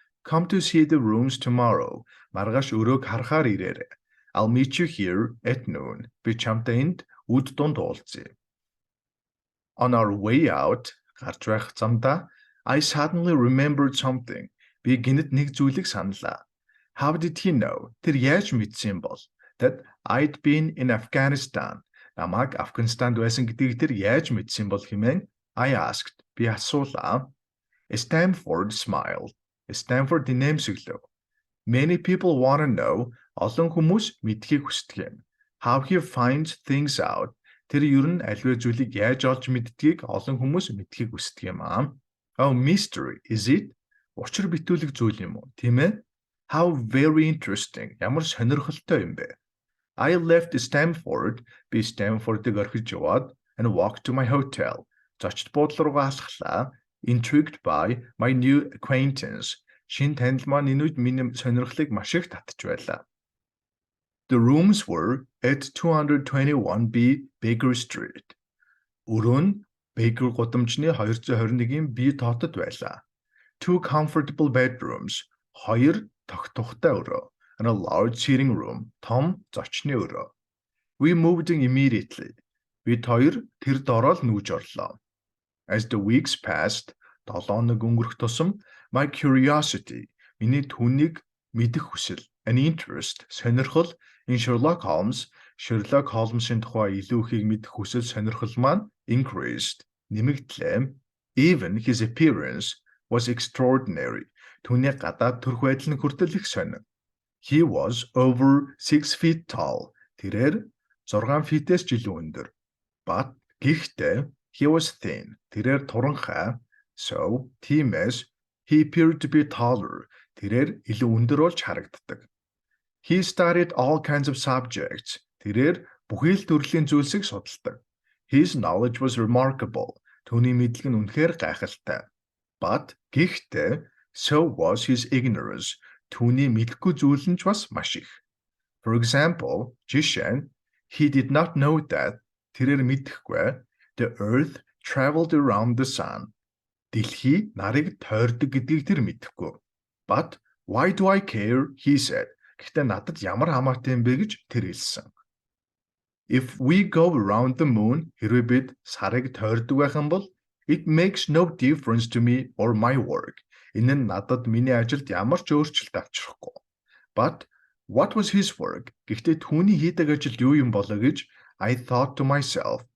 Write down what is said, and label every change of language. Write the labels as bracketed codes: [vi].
[en] Come to see the rooms tomorrow. [mn] Маргааш өрөөг харахаар ирээрэй. [en] I'll meet you here at noon. [mn] Би чамтай энд үд дунд уулзъя. [en] On our way out, [mn] гарч байх замдаа [en] I suddenly remembered something. [mn] Би гинэт нэг зүйлийг саналаа. [en] How did he know? [mn] Тэр яаж мэдсэн бол? [en] That I'd been in Afghanistan. [mn] Намайг Афганистанд байсан гэдгийг тэр яаж мэдсэн бол хэмээн [en] I asked. [mn] Би асуулаа. [en] Stanford smiled. [mn] Stanford нэмсэглэв. [en] Many people want to know. [mn] Олон хүмүүс мэдхийг хүсдэг юм. [en] How he finds things out. [mn] Тэр ер нь аливаа зүйлийг яаж олж мэддгийг олон хүмүүс мэдхийг хүсдэг юм аа. [en] Oh, mystery, is it? [mn] Учир битүүлэг зүйл юм уу? Тийм ээ? [en] How very interesting. [mn] Ямар сонирхолтой юм бэ? [en] I left Stanford. [mn] Би Stanford-ыг орхиж яваад [en] and walked to my hotel. [mn] Зочд буудлын руугаа алхлаа. [en] Intrigued by my new acquaintance. [mn] Шинэ танил маань энэ үед миний сонирхлыг маш их татж байлаа. [en] The rooms were at 221B Baker Street. [mn] Өрөө нь Baker гудамжны 221-ийн B тоотод байлаа. [en] Two comfortable bedrooms. [mn] Хоёр тогтвортой өрөө. [en] And a large sitting room. [mn] Том зочны өрөө. [en] We moved in immediately. [mn] Бид хоёр тэр дороо л нүүж орлоо. [en] As the weeks passed, [mn] 7 хоног өнгөрөх тусам [en] my curiosity, [mn] миний түүнийг мэдэх хүсэл, [en] an interest, [mn] сонирхол in Sherlock Holmes-ийн тухай илүү ихийг мэдэх хүсэл сонирхол маань [en] increased, [mn] нэмэгдлээ. [en] Even his appearance was extraordinary. [mn] Түүний гадаад төрх байдал нь хүртэл их сонин. [en] He was over 6 feet tall. [mn] Тэрээр 6 фитээс ч илүү өндөр. [en] But [mn] гэхдээ [en] he was thin. [mn] Тэрээр туранхай. [en] So, [mn] тиймээс [en] he appeared to be taller. [mn] Тэрээр илүү өндөр болж харагддаг. [en] He studied all kinds of subjects. [mn] Тэрээр бүхий л төрлийн зүйлсийг судалдаг. [en] His knowledge was remarkable. [mn] Түүний мэдлэг нь үнэхээр гайхалтай. [en] But [mn] гэхдээ [en] so was his ignorance. [mn] Түүний мэдэхгүй зүйл нь ч бас маш их. [en] For example, [mn] жишээ нь [en] he did not know that [mn] тэрээр мэдэхгүй [en] the earth traveled around the sun. [mn] Дэлхий нарыг тойрдог гэдгийг тэр мэдэхгүй. [en] But why do I care? He said. [mn] Гэхдээ надад ямар хамаатай юм бэ гэж тэр хэлсэн. [en] If we go around the moon, [mn] хэрвээ бид сарыг тойрдог байх юм бол [en] it makes no difference to me or my work. [mn] Энэ нь надад миний ажилд ямар ч өөрчлөлт авчрахгүй. [en] But what was his work? [mn] Гэхдээ түүний хийдэг ажил юу юм болоо гэж [en] I thought to myself.